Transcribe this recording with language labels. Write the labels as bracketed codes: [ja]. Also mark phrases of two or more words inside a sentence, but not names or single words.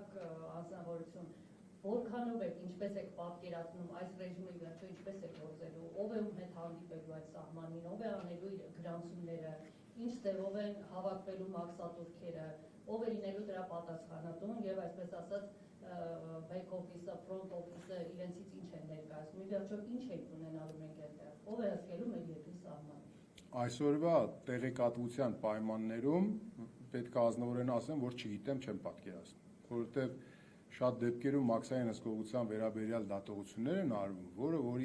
[hy] անձնավորություն որքանով եք, ինչպես եք պատկերացնում այս ռեժիմը վերջո ինչպես է գործելու, ով է ում հետ հանդիպելու այդ սահմանին, ով է անելու գրանցումները, ինչ ձևով են հավաքվելու մաքսատուրքերը, ով է լինելու դրա պատասխանատուն եւ այսպես ասած [en] back office- [hy] ը, [en] front office- [hy] ը իրենցից ինչ են ներկայացնում, ի վերջո ինչ է ունենալու մենք այդտեղ, ով է հասկելու մեր երկրի սահմանը։ Այսօրվա տեղեկատվության պայմաններում պետք է ազնվորեն ասեմ, որ չգիտեմ, չեմ պատկերացնում, որովհետև շատ դեպքերում մաքսային հսկողության վերաբերյալ դատողություններ են արվում, որը որ